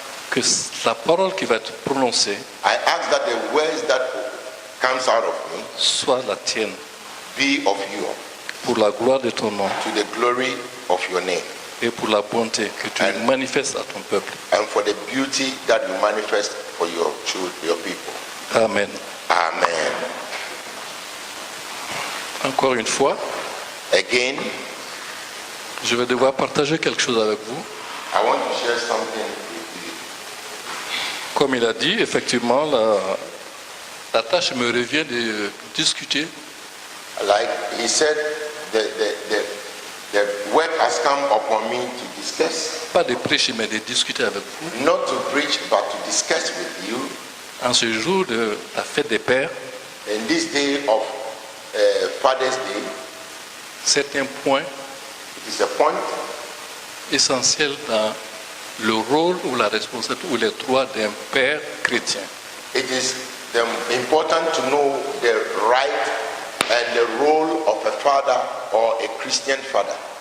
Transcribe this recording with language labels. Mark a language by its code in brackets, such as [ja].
[fr] que la parole qui va être prononcée [en] I ask that the words that comes out of me [fr] soit la tienne, [en] be of you, [fr] pour la gloire de ton nom [en] to the glory of your name, [fr] et pour la bonté que tu [en] And- [fr] manifestes à ton peuple. [en] and for the beauty that you manifest for your children, your people. [fr] Amen. [en] Amen. [fr] Encore une fois, [en] Again, [fr] je vais devoir partager quelque chose avec vous. [en] I want to share something with you. [fr] Comme il a dit, effectivement, la tâche me revient de discuter. [en] Like he said, the work has come upon me to discuss, [fr] Pas de prêcher, mais de discuter avec vous. [en] not to preach, but to discuss with you [fr] En ce jour de la fête des pères, [en] in this day of Father's Day. [fr] certains points [en] It is a point [fr] essentiels dans le rôle ou la responsabilité ou les droits d'un père chrétien. [en] It is important to know the right and the role of a father or a Christian father.